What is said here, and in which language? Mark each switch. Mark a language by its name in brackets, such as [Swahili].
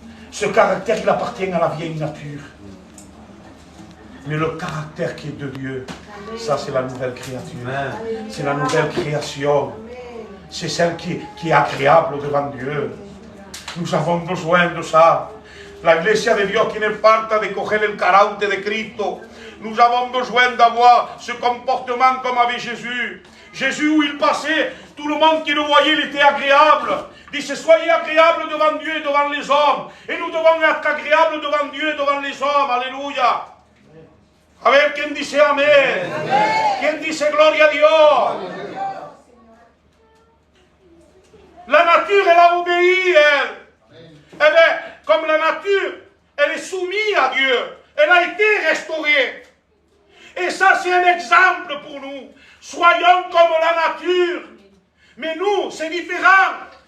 [French] Ce caractère, il appartient à la vieille nature. Mais le caractère qui est de Dieu, ça c'est la nouvelle créature. C'est la nouvelle création. C'est celle qui est agréable devant Dieu. Nous avons besoin de ça. [Spanish] La iglesia de Dios tiene falta de coger el carácter de Cristo. [French] Nous avons besoin d'avoir ce comportement comme avait Jésus. Jésus, où il passait, tout le monde qui le voyait, il était agréable. Il disait, soyez agréables devant Dieu et devant les hommes. Et nous devons être agréables devant Dieu et devant les hommes. [Spanish] Alléluia. A ver, ¿quién dice amén? ¿Quién dice gloria a Dios? [French] La nature, elle a obéi, elle est, comme la nature, elle est soumise à Dieu. Elle a été restaurée. Et ça, c'est un exemple pour nous. Soyons comme la nature. Mais nous, c'est différent.